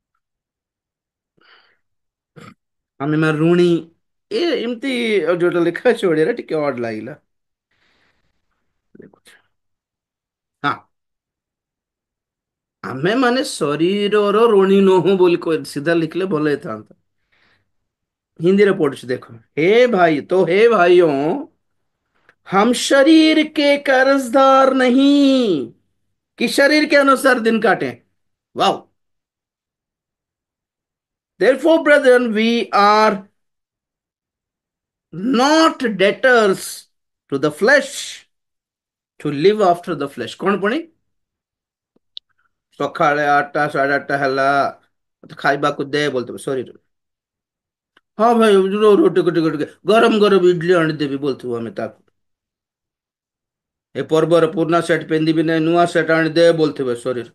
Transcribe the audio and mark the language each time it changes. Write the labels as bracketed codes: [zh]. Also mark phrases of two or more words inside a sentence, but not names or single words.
[or] ଆମେ ମା ଋଣୀ, ଏମିତି ଯୋଉଟା ଲେଖା ଅଛି ଓଡିଆରେ ଟିକେ ଅଡ୍ ଲାଗିଲା। ଦେଖୁଛି। ହଁ, ଆମେ ମାନେ ଶରୀରର ଋଣୀ ନୋହୁଁ ବୋଲି ସିଧା लिखले ଭଲ ହେଇଥାନ୍ତା। ହିନ୍ଦୀ ରେ ପଢୁଛି ଦେଖ। [hi] हे भाई तो हे भाइयों, हम शरीर के कर्जदार नहीं कि शरीर के अनुसार दिन काटें। वाओ। [en] Therefore, brethren, we are not debtors to the flesh to live after the flesh। [hi] कौन पढ़ी? [or] ସକାଳେ 8ଟା 8:30 ହେଲା, ମତେ ଖାଇବାକୁ ଦେ ବୋଲଥିବ ଶରୀର। ହଁ ଭାଇ, ଟିକେ ଟିକେ ଟିକେ ଗରମ ଗରମ ଇଡଲି ଆଣିଦେବି ବୋଲଥିବ ଆମେ ତାକୁ। ଏ ପର୍ବର ପୁରୁଣା ସେଟ୍ ପିନ୍ଧିବି ନାହିଁ, ନୂଆ ସେଟ୍ ଆଣିଦେ ବୋଲଥିବେ ଶରୀର।